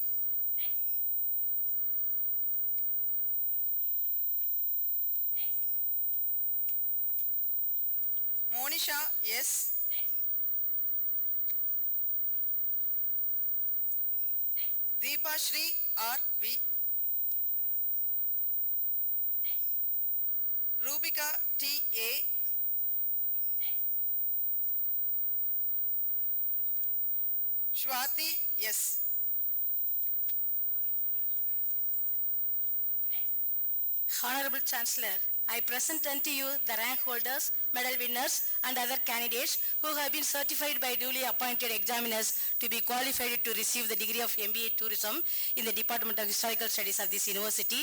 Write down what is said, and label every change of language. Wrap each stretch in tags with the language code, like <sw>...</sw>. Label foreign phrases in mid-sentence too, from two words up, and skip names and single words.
<en>Monisha S. Deepa Shri R. V. Rubika T. A. Shwati S. Honorable Chancellor, I present unto you the rank holders, medal winners and other candidates who have been certified by duly appointed examiners to be qualified to receive the degree of MBA Tourism in the Department of Historical Studies of this university.</en>